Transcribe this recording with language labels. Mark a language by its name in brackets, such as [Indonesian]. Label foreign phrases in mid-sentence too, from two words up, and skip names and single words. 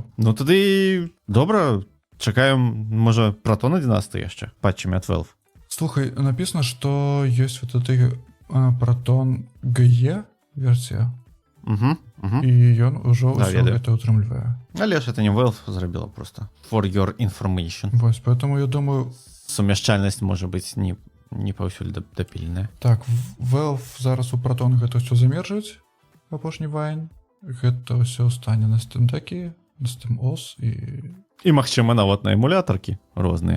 [Belarusian] Ну тады добра, чакаем, можа, Proton 11 яшчэ, патчамі ад Valve. Слухай, напісана, што ёсць [Russian] вот этой [Belarusian] Proton GE версія. І ён ужо ўсё гэта ўтрымлівае. Але ж это не Valve зрабіла просто. [English] For your information. [Russian] Вось, поэтому я думаю... [Belarusian] Сумяшчальнасць можа быць не паўсюль дапільная. Так, Valve зараз у Proton гэта ўсё замержыць, апошні Вайн. Гэта ўсё стане на Steam Deck, на Steam OS і магчыма, нават на эмулятаркі розныя.